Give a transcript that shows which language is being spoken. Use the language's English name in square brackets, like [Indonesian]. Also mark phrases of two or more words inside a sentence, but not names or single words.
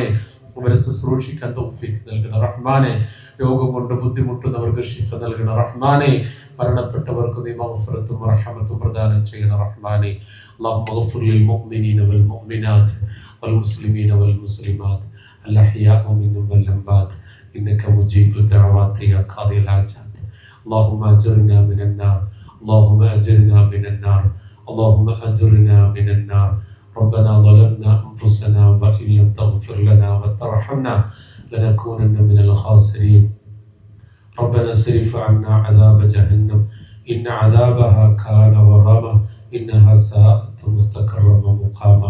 [Malayalam] അവരെ ശുശ്രൂഷിക്കാൻ തൗഫീഖ് നൽകണം റഹ്മാനെ. രോഗം കൊണ്ട് ബുദ്ധിമുട്ടുന്നവർക്ക് ശിഫ നൽകണം റഹ്മാനെ. മരണപ്പെട്ടവർക്ക് നീ മഗ്ഫിറത്തും റഹ്മത്തും പ്രദാനം ചെയ്യണം റഹ്മാനെ. [Arabic] اللهم اغفر للمؤمنين والمؤمنات والمسلمين والمسلمات الأحياء منهم والأموات إنك مجيب الدعوات يا قاضي الحاجات. اللهم أجرنا من النار، اللهم أجرنا من النار، اللهم أجرنا من النار. ربنا ظلمنا أنفسنا وإن لم تغفر لنا وترحمنا لنكونن من الخاسرين. ربنا اصرف عنا عذاب جهنم إن عذابها كان غراما إنها ساءت مستقرا ومقاما.